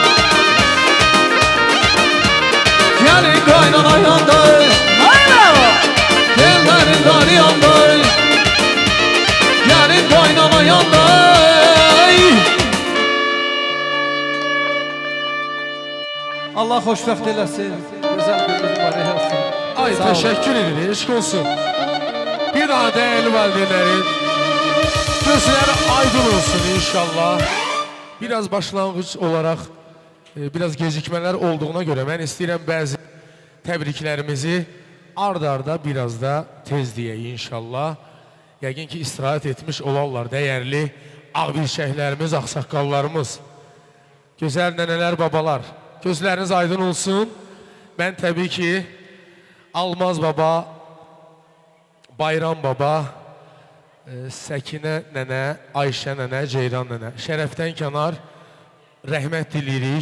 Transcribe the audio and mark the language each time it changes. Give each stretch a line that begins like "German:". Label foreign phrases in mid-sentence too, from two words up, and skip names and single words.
Turkish: Gelin kaynana yandı, ellerin darı yandı. Gelin kaynana yandı.
Azerbaijani: Allah xoşbəxt eləsin. Gözəl gününüz mübarək olsun. Ay Sağ olun.
Turkish: teşekkür ederim.
Azerbaijani: Eşk olsun.
Turkish: Bir daha değerli valideynlerin gözleri aydın olsun inşallah. Biraz başlangıç olarak biraz gecikmeler olduğuna göre ben
Azerbaijani: istəyirəm bəzi təbriklərimizi ard-arda biraz da tez
Turkish: diye inşallah.
Azerbaijani: Yəqin ki istirahat etmiş olarlar değerli ağbilçəklərimiz, ağsaqqallarımız, gözəl nənələr, babalar. Gözləriniz aydın olsun.
Turkish: Ben tabii ki
Azerbaijani: Almaz baba, Bayram baba, Səkinə nənə, Ayşə nənə, Ceyran nənə, şərəfdən kənar rəhmət diliyirik.